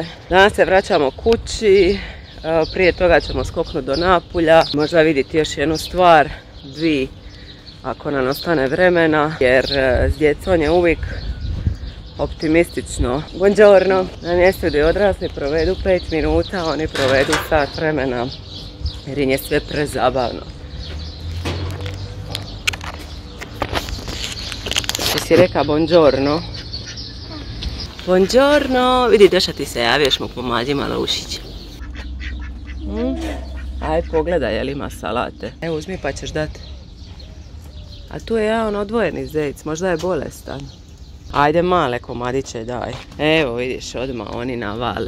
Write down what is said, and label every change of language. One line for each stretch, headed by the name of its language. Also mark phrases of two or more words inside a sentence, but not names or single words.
Croatian: Danas se vraćamo kući, prije toga ćemo skoknuti do Napulja, možda vidjeti još jednu stvar, dvije, ako nam ostane vremena, jer s djecom je uvijek optimistično. Buongiorno, na mjestu gdje odrasli provedu 5 minuta, oni provedu sat vremena, jer im je sve prezabavno. Ti si reka buongiorno? Buongiorno, vidi došla ti se javiješ mu pomađi malo ušiće. Aj pogledaj je li ima salate. Evo uzmi pa ćeš dati. A tu je jedan odvojeni zec, možda je bolestan. Ajde male komadiće daj. Evo vidiš odmah oni navale.